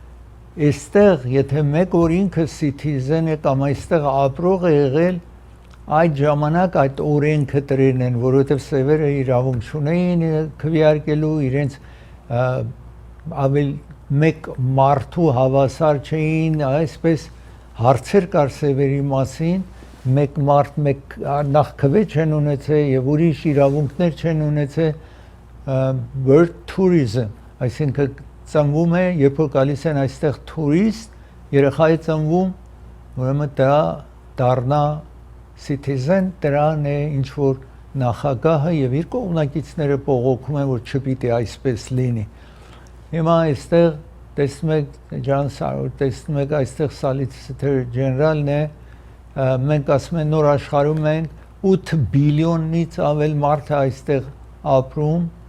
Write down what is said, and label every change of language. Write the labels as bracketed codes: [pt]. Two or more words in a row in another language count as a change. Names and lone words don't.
[hy] այստեղ եթե մեկ որ ինքը citizen է կամ այստեղ ապրող է եղել այդ ժամանակ այդ օրենքը դրեն են, որովհետև սևերը իրավունք չունեին քվեարկելու իրենց ավել մեկ մարդու հավասար չէին, այսպես հարցեր կար սևերի մասին, մեկ մարդ մեկ նախ քվե չեն ունեցել եւ ուրիշ իրավունքներ չեն ունեցել [en] birth tourism, [hy] այսինքն ծնվում է, երբ որ գալիս են այստեղ տուրիստ, երեխա է ծնվում, ուրեմն դա դառնա citizen, դրան է ինչ որ նախագահը եւ իր կողմնակիցները բողոքում են, որ չպիտի այսպես լինի։ Հիմա այստեղ տեսնում եք Ջան Սարոր, տեսնում եք այստեղ [en] Solicitor General- [hy] ն է, մենք ասում ենք նոր աշխարհում ենք 8 բիլիոնից ավել մարդ է այստեղ ապրում